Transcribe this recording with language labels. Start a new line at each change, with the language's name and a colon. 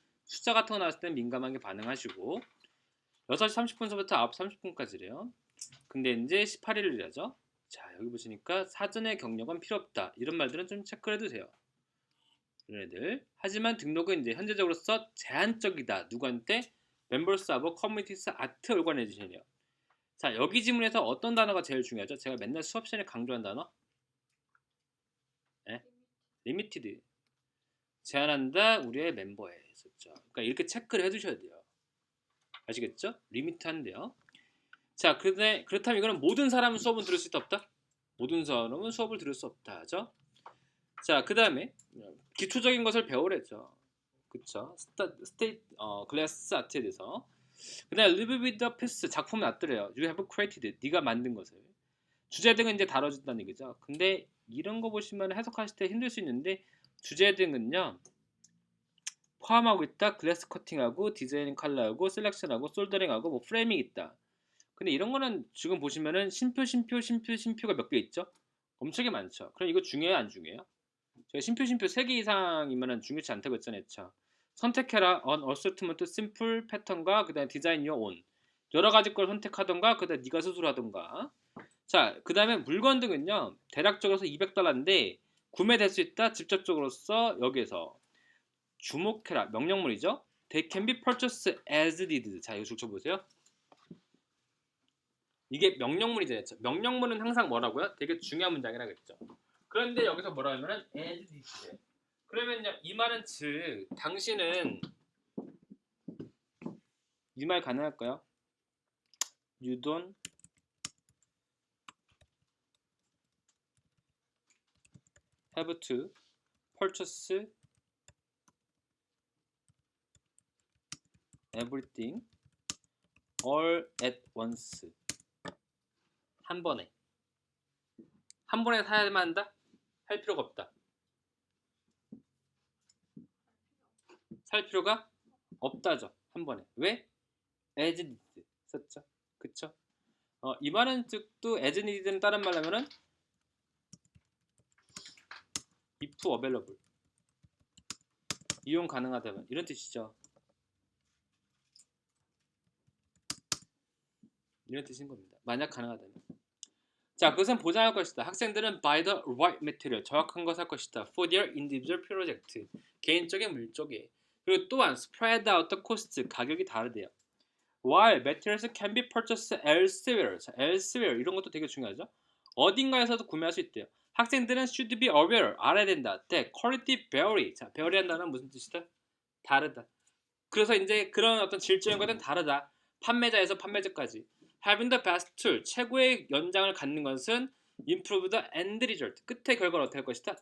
Korean: 숫자 같은 거 나왔을 땐 민감하게 반응하시고 6시 30분서부터 9시 30분까지래요. 근데 이제 18일이라죠. 자, 여기 보시니까 사전에 경력은 필요 없다. 이런 말들은 좀 체크를 해두세요. 이런 애들. 하지만 등록은 이제 현재적으로서 제한적이다. 누구한테?
English: Members of Communities Art Organization이요.
Korean: 자, 여기 지문에서 어떤 단어가 제일 중요하죠? 제가 맨날 수업 시간에 강조한 단어? 네? 리미티드. 제한한다 우리의 멤버에 있었죠. 그러니까 이렇게 체크를 해두셔야 돼요. 아시겠죠? 리미트한데요. 자, 근데 그렇다면 이거는 모든 사람은 수업은 들을 수 있다 없다? 모든 사람은 수업을 들을 수 없다 하죠. 자, 그 다음에 기초적인 것을 배우랬죠. 그쵸? 클래스 아트에 대해서. 그 다음에
English: live with the piece
Korean: 작품을 놔두래요.
English: You have created
Korean: 네가 만든 것을. 주제 등은 이제 다뤄준다는 얘기죠. 근데 이런 거 보시면 해석하실 때 힘들 수 있는데 주제 등은요 포함하고 있다. 글래스 커팅하고 디자인 컬러하고 셀렉션하고 솔더링하고 뭐 프레이밍 있다. 근데 이런 거는 지금 보시면은 심표가 몇 개 있죠? 엄청나게 많죠. 그럼 이거 중요해요, 안 중요해요? 제가 심표 3개 이상이면은 중요치 않다고 했잖아요. 선택해라.
English: on assortment simple
Korean: 패턴과 그다음에 디자인
English: your own.
Korean: 여러 가지 걸 선택하던가 그다음에 네가 스스로 하던가. 자, 그다음에 물건 등은요. 대략적으로 $200인데 구매될 수 있다. 직접적으로서 여기에서 주목해라. 명령문이죠.
English: They can be purchased as needed.
Korean: 자, 이거 줄쳐 보세요. 이게 명령문이잖아요. 명령문은 항상 뭐라고요? 되게 중요한 문장이라 그랬죠. 그런데 여기서 뭐라 하면은 as needed. 그러면요, 이 말은 즉 당신은 이 말 가능할까요?
English: You don't have to purchase everything all at once.
Korean: 한 번에 사야만 한다? 할 필요가 없다. 살 필요가 없다죠. 한 번에. 왜? as need 썼죠. 그쵸? 이 말은 즉도 as need는 다른 말로 하면은
English: if available
Korean: 이용 가능하다면 이런 뜻이죠. 이런 뜻인 겁니다. 만약 가능하다면. 자, 그것은 보장할 것이다. 학생들은
English: by the right material
Korean: 정확한 것을 할 것이다.
English: for their individual project
Korean: 개인적인 물적에. 그리고 또한
English: spread out the cost
Korean: 가격이 다르대요.
English: while materials can be purchased elsewhere.
Korean: 자, elsewhere 이런 것도 되게 중요하죠. 어딘가에서도 구매할 수 있대요. 학생들은
English: should be aware
Korean: 알아야 된다.
English: that quality vary.
Korean: 자, vary한다는 무슨 뜻이다? 다르다. 그래서 이제 그런 어떤 질적인 것은 다르다. 판매자에서 판매자까지.
English: Having the best tool,
Korean: 최고의 연장을 갖는 것은
English: improve the end result,
Korean: 끝의 결과를 어떻게 할 것이다?